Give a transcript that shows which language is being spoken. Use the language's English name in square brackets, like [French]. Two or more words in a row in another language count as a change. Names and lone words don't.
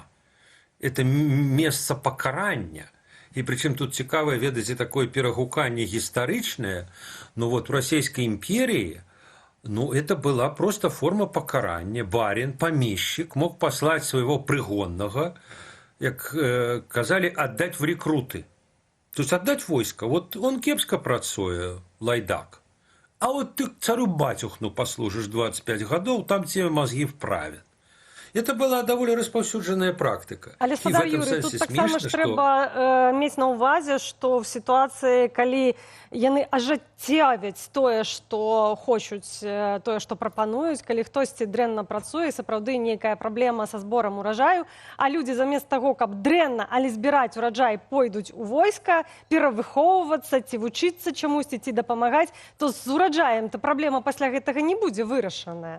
[Belarusian] Это месца пакарання. І прычым тут цікавае, ведаеце, такое перагуканне гістарычнае. Ну вот в Расійскай імперіі, ну [Russian] это была [Belarusian] просто форма пакарання. Барин, памешчык мог паслаць свайго прыгоннага, як казалі, аддаць [Russian] в рекруты. То есть [Belarusian] аддаць войска. [Russian] Вот он [Belarusian] кепска працуе, лайдак. А вот ты царю батюхну паслужыш 25 гадоў, [Russian] там тебе мозги вправят. Это была [Belarusian] даволі распаўсюджаная практыка. Але І в спадар этом Юрый, сэнсе тут таксама смешна, ж што- трэба мець на ўвазе, што в сітуацыі, калі яны ажыццявяць тое, што хочуць, тое, што прапануюць, калі хтосьці дрэнна працуе, сапраўды нейкая праблема са зборам ураджаю, а людзі замест таго, каб дрэнна, але збіраць ураджай, пойдуць у войска, перавыхоўвацца, ці вучыцца чамусьці, ці дапамагаць, то з ураджаем то праблема пасля гэтага не будзе вырашаная.